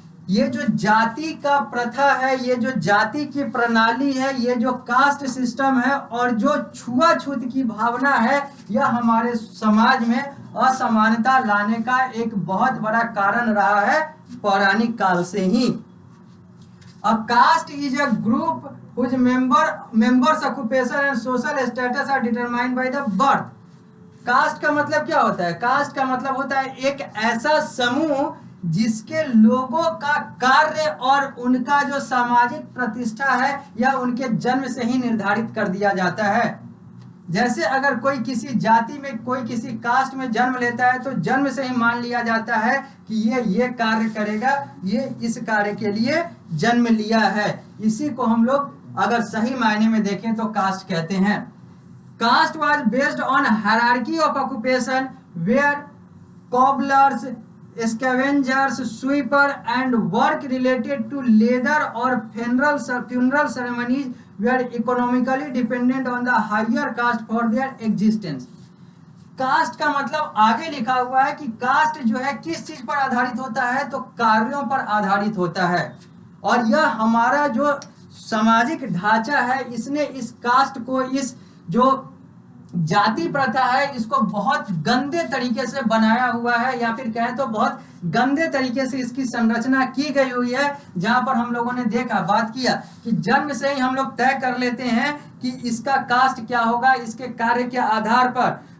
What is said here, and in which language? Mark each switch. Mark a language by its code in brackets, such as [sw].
[hi] ये जो जाति का प्रथा है, ये जो जाति की प्रणाली है, ये जो कास्ट सिस्टम है और जो छुआछूत की भावना है, यह हमारे समाज में असमानता लाने का एक बहुत बड़ा कारण रहा है पौराणिक काल से ही। [en] A caste is a group whose members occupation and social status are determined by the birth। [hi] Cast का मतलब क्या होता है? कास्ट का मतलब होता है एक ऐसा समूह जिसके लोगों का कार्य और उनका जो सामाजिक प्रतिष्ठा है यह उनके जन्म से ही निर्धारित कर दिया जाता है। जैसे अगर कोई किसी जाति में, कोई किसी कास्ट में जन्म लेता है तो जन्म से ही मान लिया जाता है कि ये कार्य करेगा, ये इस कार्य के लिए जन्म लिया है। इसी को हम लोग अगर सही मायने में देखें तो कास्ट कहते हैं। [en] Caste was based on hierarchy of occupation where cobblers, scavengers, sweeper and work related to leather or funeral ceremonies were economically dependent on the higher caste for their existence। [hi] Cast का मतलब आगे लिखा हुआ है कि cast जो है किस चीज पर आधारित होता है, तो कार्यों पर आधारित होता है। और यह हमारा जो सामाजिक ढांचा है इसने इस कास्ट को, इस जो जाति प्रथा है, इसको बहुत गंदे तरीके से बनाया हुआ है, या फिर कहें तो बहुत गंदे तरीके से इसकी संरचना की गई हुई है, जहां पर हम लोगों ने देखा, बात किया कि जन्म से ही हम लोग तय कर लेते हैं कि इसका कास्ट क्या होगा, इसके कार्य के आधार पर।